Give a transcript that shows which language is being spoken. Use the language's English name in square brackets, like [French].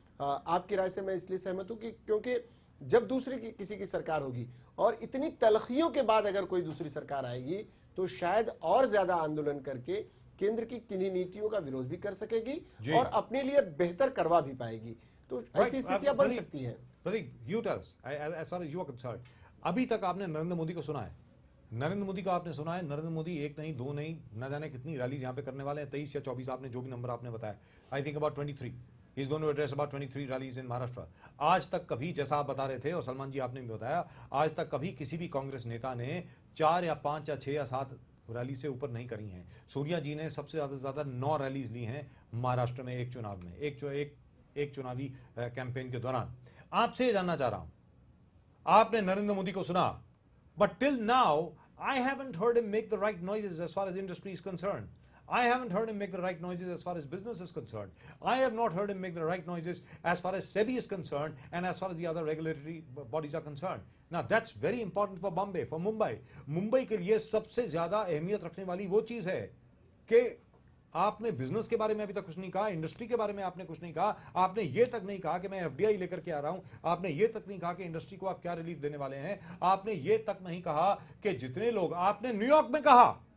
[Hindi] आपकी राय से मैं इसलिए सहमत हूँ कि क्योंकि जब दूसरी किसी की सरकार होगी और इतनी तलखियों के बाद अगर कोई दूसरी सरकार आएगी तो शायद और ज्यादा आंदोलन करके केंद्र की किन्हीं नीतियों का विरोध भी कर सकेगी और अपने लिए बेहतर करवा भी पाएगी। तो ऐसी स्थितियां बन सकती हैं। [English] Pratik, you tell us, as far as you are concerned, [Hindi] अभी तक आपने नरेंद्र मोदी को सुना है? नरेंद्र मोदी का आपने सुना है? नरेंद्र मोदी एक नहीं, दो नहीं, न जाने कितनी रैलीज यहाँ पे करने वाले हैं, 23 या 24, आपने जो भी नंबर आपने बताया, [English] I think about 23। He is going to address about 23 rallies in Maharashtra. [Hindi] आज तक कभी, जैसा आप बता रहे थे और सलमान जी आपने भी बताया, आज तक कभी किसी भी कांग्रेस नेता ने 4 या 5 या 6 या 7 रैली से ऊपर नहीं करी हैं। सोनिया जी ने सबसे ज्यादा 9 रैलीज ली हैं महाराष्ट्र में एक चुनाव में, एक चुनावी कैंपेन के दौरान। आपसे जानना चाह रहा हूं, आपने नरेंद्र मोदी को सुना, [English] But till now I haven't heard him make the right noises as far as industry is concerned. I haven't heard him make the right noises as far as business is concerned. I have not heard him make the right noises as far as SEBI is concerned and as far as the other regulatory bodies are concerned. Now that's very important for Bombay, for Mumbai. [Hindi] Mumbai के लिए सबसे ज्यादा अहमियत रखने वाली वो चीज है कि आपने बिजनेस के बारे में अभी तक कुछ नहीं कहा, इंडस्ट्री के बारे में आपने कुछ नहीं कहा, आपने ये तक नहीं कहा कि मैं एफडीआई लेकर के आ रहा हूं, आपने ये तक नहीं कहा कि इंडस्ट्री को आप क्या रिलीफ देने वाले हैं, आपने ये तक नहीं कहा कि जितने लोग, आपने न्यूयॉर्क में कहा,